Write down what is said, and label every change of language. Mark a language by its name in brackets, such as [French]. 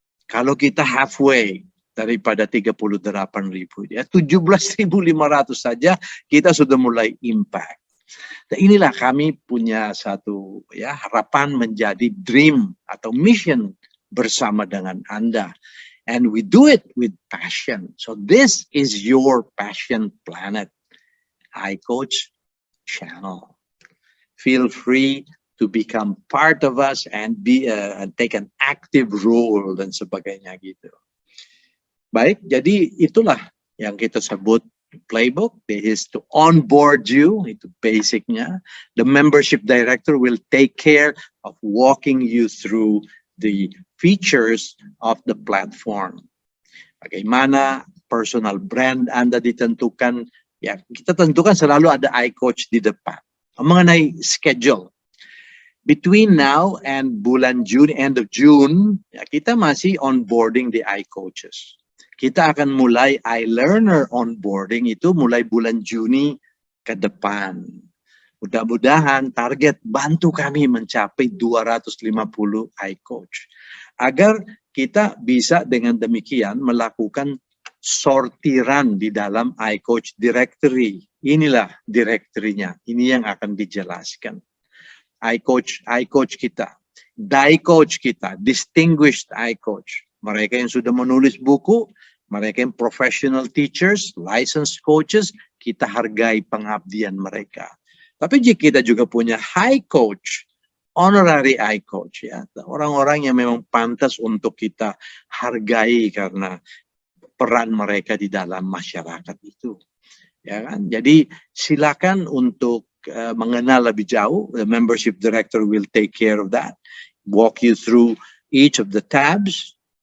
[Indonesian] Kalau kita halfway daripada 38.000, ya 17.500 saja kita sudah mulai impact. Dan inilah kami punya satu ya harapan menjadi dream atau mission bersama dengan Anda. [English] And we do it with passion. So this is your passion planet, iCoach channel. Feel free to become part of us and take an active role [Indonesian] dan sebagainya gitu. Baik, jadi itulah yang kita sebut playbook. [English] This is to onboard you, [Indonesian] itu basicnya. [English] The membership director will take care of walking you through the features of the platform. [Indonesian] Bagaimana personal brand Anda ditentukan, ya kita tentukan selalu ada iCoach di depan. Mengenai [English] schedule, between now and bulan June, end of June, [Indonesian] ya, kita masih [English] onboarding the iCoaches. [Indonesian] Kita akan mulai iLearner onboarding itu mulai bulan Juni ke depan. Mudah-mudahan target bantu kami mencapai 250 iCoach. Agar kita bisa dengan demikian melakukan sortiran di dalam iCoach directory. Inilah directory-nya. Ini yang akan dijelaskan. iCoach kita, DiCoach kita, Distinguished iCoach. Mereka yang sudah menulis buku, mereka yang professional teachers, licensed coaches, kita hargai pengabdian mereka. Tapi jika kita juga punya high coach, honorary iCoach, ya, orang-orang yang memang pantas untuk kita hargai karena peran mereka di dalam masyarakat itu. Ya kan? Jadi silakan untuk mengenal lebih jauh. [English] The membership director will take care of that. Walk you through each of the tabs.